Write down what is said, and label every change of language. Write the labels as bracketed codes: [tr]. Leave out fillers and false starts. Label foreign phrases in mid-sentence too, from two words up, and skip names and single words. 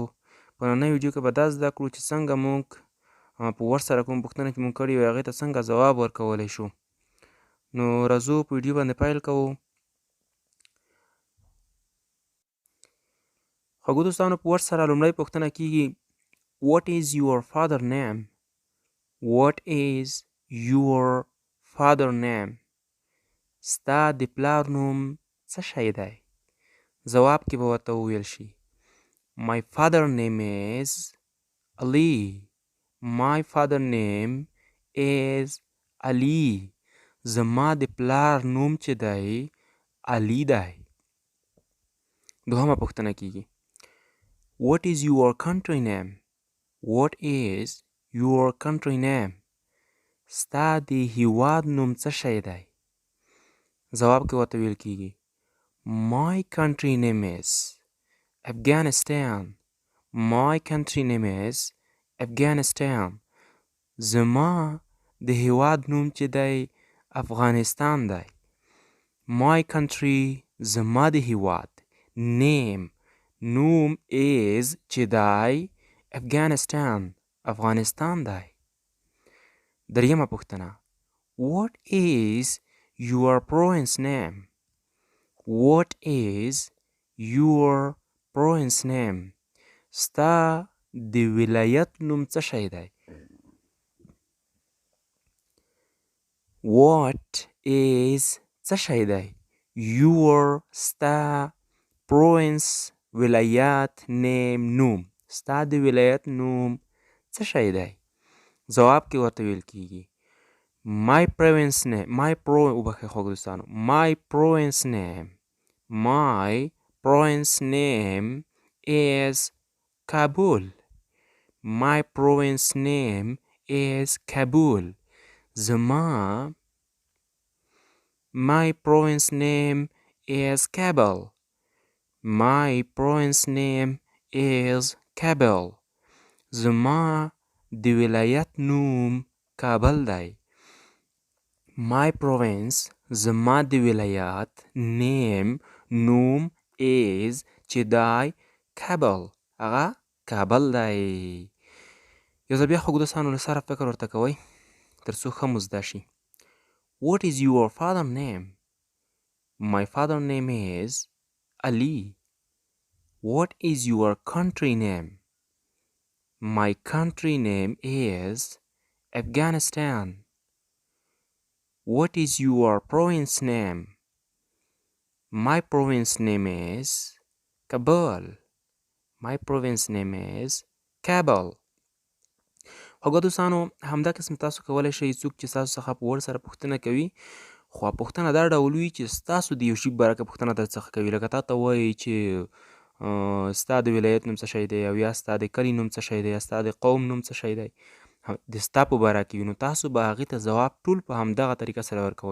[ps] په نننۍ ویډیو کې به دا زده کړو چې څنګه موږ په ورډ سره کوم پوښتنه چې موږ کړې وي هغې ته څنګه ځواب ورکولی شو. نو راځو په ویډیو باندې پیل کوو. خوږو دوستانو، په ورډ سره لومړی پوښتنه کیږي [en] What is your father name? What is your father name? [ps] ستا د پلار نوم څه شی دی؟ ځواب کې به ورته وویل شي [en] My father name is Ali. My father name is Ali. [ps] زما د پلار نوم چې دی علي دی. دوهمه پوښتنه کیږي [en] What is your country name? What is your country name? [ps] ستا د هیواد نوم څه شی دی؟ ځواب کې ورته ویل کیږي [en] My country name is Afghanistan. My country name is Afghanistan. [ps] زما د هیواد نوم چې دی افغانستان دی. [en] My country [ps] زما د هیواد name نوم is چې دی Afghanistan افغانستان دی. دریمه پوښتنه [en] What is your province name? What is your province name? [ps] ستا د ولایت نوم څه شی دی؟ [en] What is [ps] څه شی دی؟ Your ستا province ولایت name نوم ستا د ولایت نوم څه شی دی؟ ځواب کې ورته ویل کیږي [en] My province name My province name is Kabul. My province name is Kabul. زما My province name is Kabul. My province name is Kabul. [ps] زما د ولایت نوم کابل دی. [en] My province [ps] زما د ولایت name نوم is چې دی Kabul. هغه کابل دی. یو ځل بیا خوږو دوستانو له سره فکر ورته کوئ تر څو ښه مو زده شي. [en] What is your father name? My father name is Ali. What is your country name? My country name is Afghanistan. What is your province name? My province name is Kabul. My province name is Kabul. [ps] خوږو دوستانو، همدا قسم تاسو کولی شئ څوک چې ستاسو څخه په ورډ سره پوښتنه کوي خو پوښتنه دا ډول وي چې ستاسو د یو شي په باره کې پوښتنه درڅخه کوي. لکه تا ته وایي چې ستا د ولایت نوم څه شی دی او یا ستا د کلي نوم څه شی دی یا ستا د قوم نوم څه شی دی د ستا په باره کې وي، نو تاسو به هغې ته ځواب ټول په همدغه طریقه سره ورکوئ.